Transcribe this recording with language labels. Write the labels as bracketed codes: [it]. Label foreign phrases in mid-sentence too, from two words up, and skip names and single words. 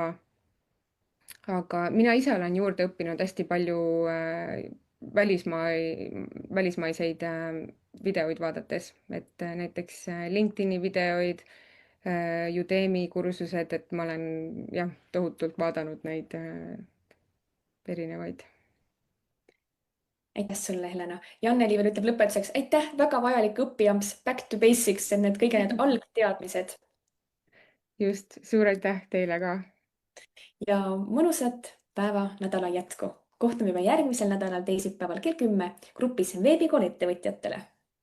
[et] Aga mina ise olen juurde õppinud hästi palju välismaa, välismaiseid videoid vaadates, et näiteks LinkedIni videoid, Udemy kursused, et ma olen jah, tohutult vaadanud neid erinevaid. aitäh sulle, Helena. ja Anneli veel ütleb lõpetuseks, aitäh, väga vajalik õppijamps, [en] back to basics, [et] kõige need algteadmised just, suur aitäh teile ka. ja mõnusat päeva, nädala jätku. kohtume juba järgmisel nädalal teisipäeval kell 10 grupis Veebikool ettevõtjatele.